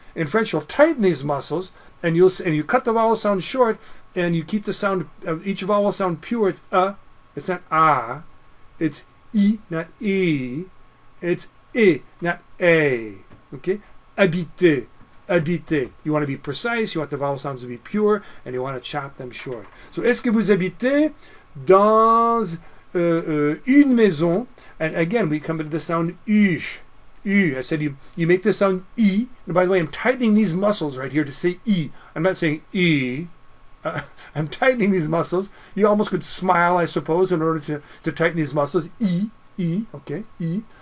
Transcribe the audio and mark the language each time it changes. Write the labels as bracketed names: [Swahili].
[English] In French, you'll tighten these muscles, and you cut the vowel sound short, and you keep the sound of each vowel sound pure. It's a, it's not a, it's I, not E, it's E, not A. Okay? [French] Habiter, habiter. [English] You want to be precise, you want the vowel sounds to be pure, and you want to chop them short. So, [French] est-ce que vous habitez dans une maison? [English] And again, we come to the sound U. U. I said you make the sound E. And by the way, I'm tightening these muscles right here to say E. I'm not saying E. I'm tightening these muscles. You almost could smile, I suppose, in order to tighten these muscles. E. E. Okay? E.